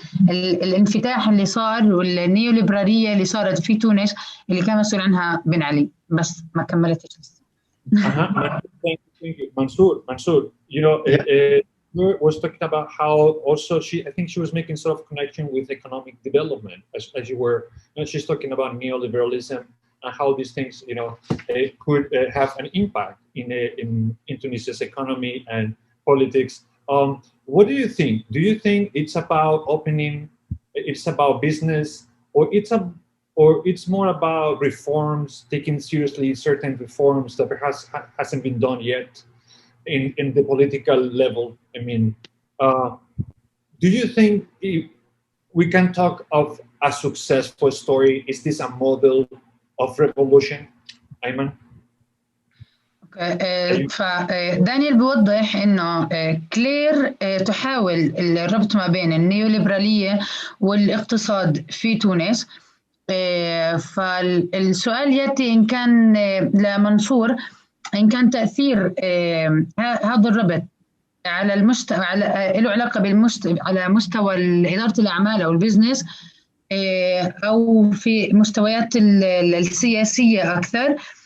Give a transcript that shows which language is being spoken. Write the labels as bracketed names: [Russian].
[Arabic] الانفتاح اللي صار والنيوليبرالية اللي صارت في تونس اللي كان مسؤول عنها بن علي، بس ما كملتش لسه. [English] Thank you. Mansour, you know, was talking about how also I think she was making sort of connection with economic development as you were, she's talking about neoliberalism and how these things, you know, could have an impact in Tunisia's economy and politics. What do you think? Do you think it's about it's about business, or it's more about reforms, taking seriously certain reforms that perhaps hasn't been done yet in the political level? I mean, do you think we can talk of a successful story? Is this a model of revolution, Ayman? [Arabic] فدانيال بيوضح انه كلير تحاول الربط ما بين النيوليبرالية والاقتصاد في تونس. فالسؤال ياتي ان كان لمنصور ان كان تاثير هذا الربط على المستوى له علاقه على مستوى اداره الاعمال او البزنس او في مستويات السياسيه اكثر.